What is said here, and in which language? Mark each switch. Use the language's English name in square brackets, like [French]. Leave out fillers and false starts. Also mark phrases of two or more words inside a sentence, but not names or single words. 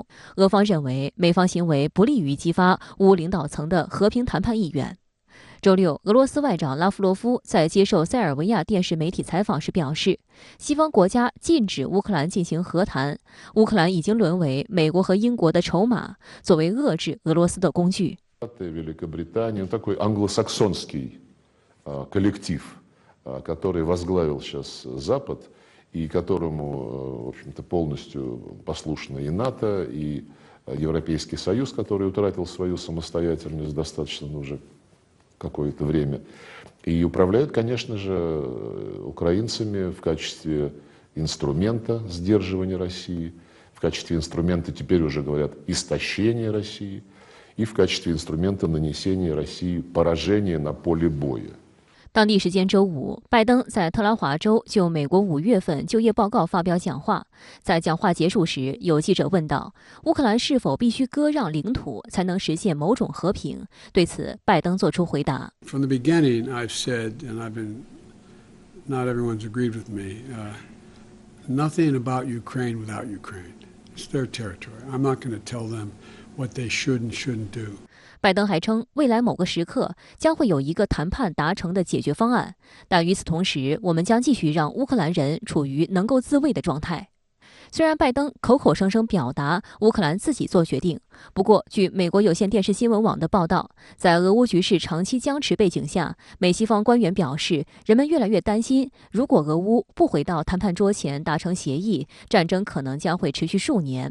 [Chinese] 俄方认为美方行为不利于激发乌领导层的和平谈判意愿。周六，俄罗斯外长拉夫罗夫在接受塞尔维亚电视媒体采访时表示，西方国家禁止乌克兰进行和谈，乌克兰已经沦为美国和英国的筹码，作为遏制俄罗斯的工具。 [Russian] который возглавил сейчас Запад и которому, в общем-то, полностью послушны и НАТО, и Европейский Союз, который утратил свою самостоятельность достаточно уже какое-то время. И управляют, конечно же, украинцами в качестве инструмента сдерживания России, в качестве инструмента, теперь уже говорят, истощения России, и в качестве инструмента нанесения России поражения на поле боя. [Chinese] 当地时间周五，拜登在特拉华州就美国5月份就业报告发表讲话。在讲话结束时，有记者问道：“乌克兰是否必须割让领土才能实现某种和平？” 对此，拜登作出回答 [English] ：“From the beginning, I've said, and I've been, not everyone's agreed with me, nothing about Ukraine without Ukraine. It's their territory. I'm not going to tell them what they should and shouldn't do.” [Chinese] 拜登还称，未来某个时刻将会有一个谈判达成的解决方案，但与此同时，我们将继续让乌克兰人处于能够自卫的状态。虽然拜登口口声声表达乌克兰自己做决定，不过，据美国有线电视新闻网的报道，在俄乌局势长期僵持背景下，美西方官员表示，人们越来越担心，如果俄乌不回到谈判桌前达成协议，战争可能将会持续数年。